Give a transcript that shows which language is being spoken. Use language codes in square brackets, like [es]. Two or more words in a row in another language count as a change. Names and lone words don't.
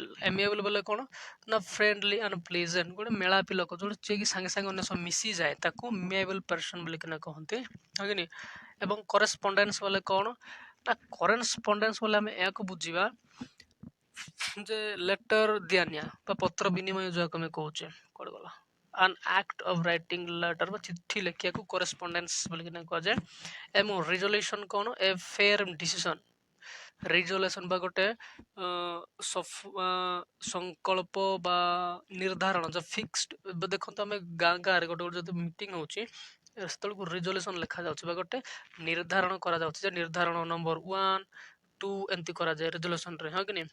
[or] ଏମିଏବଲ୍ ବୋଲେ କ'ଣ ନା [en] friendly and pleasant, [or] ଗୋଟେ ମେଳାପି ଲୋକ ଯୋଉଟା ଯିଏକି ସାଙ୍ଗେ ସାଙ୍ଗେ ଅନ୍ୟ ସହ ମିଶିଯାଏ ତାକୁ [en] amiable person [or] ବୋଲିକିନା କହନ୍ତି ହଁ କି ନାହିଁ। ଏବଂ କରେସ୍ପଣ୍ଡେନ୍ସ ବୋଲେ କ'ଣ ନା, କରେସ୍ପଣ୍ଡେନ୍ସ ବୋଲେ ଆମେ ଏହାକୁ ବୁଝିବା ଯେ ଲେଟର ଦିଆନିଆ ବା ପତ୍ର ବିନିମୟ ଯାହାକୁ ଆମେ କହୁଛେ, କୁଆଡ଼େ ଗଲା, [en] an act of writing letter [or] ବା ଚିଠି ଲେଖିବାକୁ କରେସ୍ପଣ୍ଡେନ୍ସ ବୋଲିକିନା କୁହାଯାଏ। ଏବଂ ରିଜଲ୍ୟୁସନ୍ କ'ଣ, [en] a fair decision, [or] ରିଜଲ୍ୟୁସନ୍ ବା ଗୋଟେ ସଂକଳ୍ପ ବା ନିର୍ଦ୍ଧାରଣ ଯେ ଫିକ୍ସଡ। ଦେଖନ୍ତୁ ଆମେ ଗାଁରେ ଗୋଟେ ଯଦି ମିଟିଂ ହେଉଛି ସେତେବେଳକୁ ରିଜଲ୍ୟୁସନ୍ ଲେଖାଯାଉଛି ବା ଗୋଟେ ନିର୍ଦ୍ଧାରଣ କରାଯାଉଛି ଯେ ନିର୍ଦ୍ଧାରଣ ନମ୍ବର 1, 2 ଏମିତି କରାଯାଏ ରିଜଲ୍ୟୁସନ୍ରେ ହଁ କି ନାହିଁ।